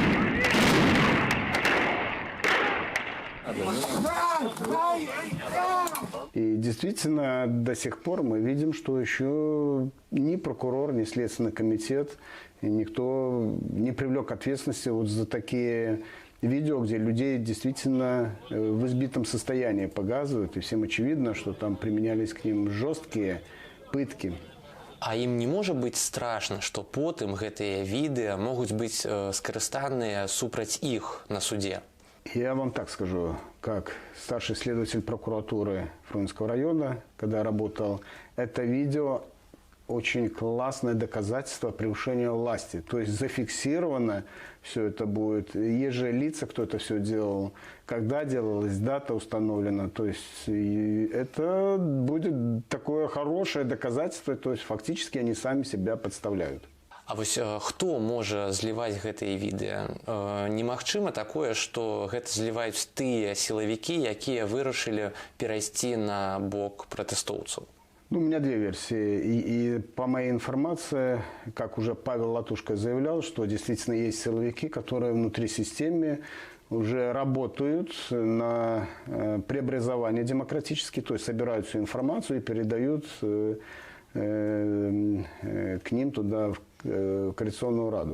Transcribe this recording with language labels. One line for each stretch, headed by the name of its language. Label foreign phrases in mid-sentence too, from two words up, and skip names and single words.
Russian: И действительно, до сих пор мы видим, что еще ни прокурор, ни Следственный комитет, никто не привлек к ответственности вот за такие видео, где людей действительно в избитом состоянии показывают. И всем очевидно, что там применялись к ним жесткие пытки. А им не может быть страшно, что
Belarusian: потым гэтыя відэа могуць быць скарыстаныя супраць іх на суде?
Russian: Я вам так скажу, как старший следователь прокуратуры Фрунзенского района, когда я работал, это видео очень классное доказательство превышения власти. То есть зафиксировано все это будет. Есть же лица, кто это все делал, когда делалось, дата установлена. То есть это будет такое хорошее доказательство. То есть фактически они сами себя подставляют.
Belarusian: А вось хто можа зліваць гэтыя відэа? Немагчыма такое, што гэта зліваюць тыя сілавікі, якія вырашылі перайсці на бок пратэстоўцаў?
Russian: Ну, у меня две версии. И по моей информации, как уже Павел Латушко заявлял, что действительно есть силовики, которые внутри системы уже работают на преобразование демократическое, то есть собирают всю информацию и передают к ним туда, в Коалиционную Раду.